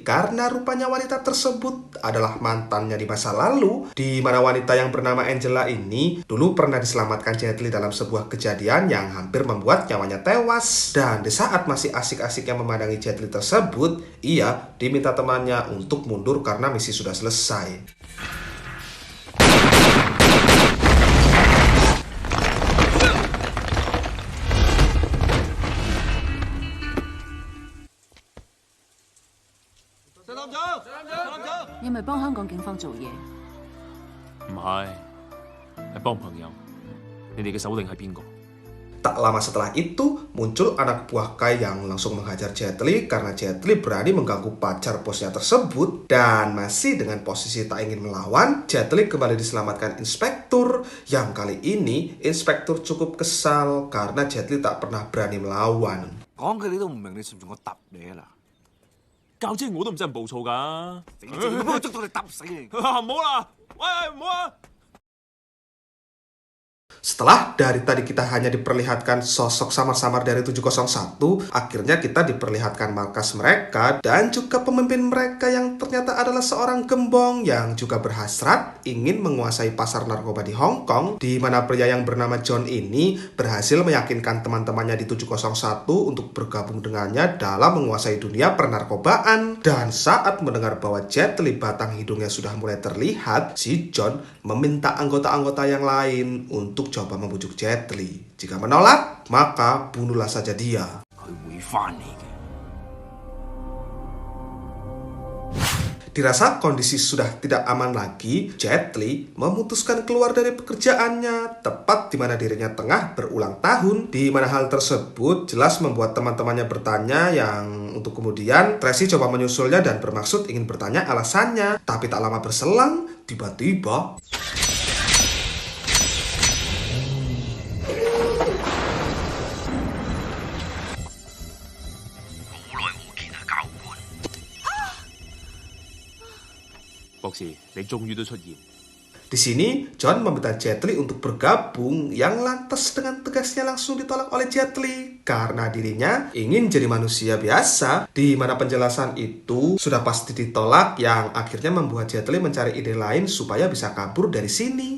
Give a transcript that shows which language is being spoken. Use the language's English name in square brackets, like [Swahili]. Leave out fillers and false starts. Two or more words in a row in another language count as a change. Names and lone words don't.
[Indonesian] karena rupanya wanita tersebut adalah mantannya di masa lalu, di mana wanita yang bernama Angela ini dulu pernah diselamatkan Jet Li dalam sebuah kejadian yang hampir membuat nyawanya tewas. Dan di saat masih asik-asiknya memandangi Jet Li tersebut, ia diminta temannya untuk mundur karena misi sudah selesai. [Cantonese] 你係咪幫香港警方做嘢？唔係，係幫朋友。你哋嘅首領係邊個？ [Indonesian] Tak lama setelah itu, muncul anak buah Kai yang langsung menghajar Jet Li karena Jet Li berani mengganggu pacar bosnya tersebut. Dan masih dengan posisi tak ingin melawan, Jet Li kembali diselamatkan inspektur. Yang kali ini, inspektur cukup kesal karena Jet Li tak pernah berani melawan. [Cantonese] 講嘅你都唔明，你信唔信我揼你啊嗱？教姐我都唔真係暴躁㗎。死正，我捉到你揼死你！唔好啦，喂唔好啊！ [Indonesian] Setelah dari tadi kita hanya diperlihatkan sosok samar-samar dari 701, akhirnya kita diperlihatkan markas mereka dan juga pemimpin mereka yang ternyata adalah seorang gembong yang juga berhasrat ingin menguasai pasar narkoba di Hong Kong, di mana pria yang bernama John ini berhasil meyakinkan teman-temannya di 701 untuk bergabung dengannya dalam menguasai dunia pernarkobaan. Dan saat mendengar bahwa Jet Li batang hidungnya sudah mulai terlihat, si John meminta anggota-anggota yang lain untuk coba membujuk Jet Li. Jika menolak, maka bunuhlah saja dia. [Cantonese] 佢會翻嚟嘅。 [Indonesian] Dirasa kondisi sudah tidak aman lagi, Jet Li memutuskan keluar dari pekerjaannya tepat di mana dirinya tengah berulang tahun, di mana hal tersebut jelas membuat teman-temannya bertanya yang untuk kemudian Tracy coba menyusulnya dan bermaksud ingin bertanya alasannya. Tapi tak lama berselang, tiba-tiba [Cantonese] 博士，你終於都出現。 [Indonesian] di sini, John meminta Jet Li untuk bergabung, yang lantas dengan tegasnya langsung ditolak oleh Jet Li karena dirinya ingin jadi manusia biasa, di mana penjelasan itu sudah pasti ditolak, yang akhirnya membuat Jet Li mencari ide lain supaya bisa kabur dari sini.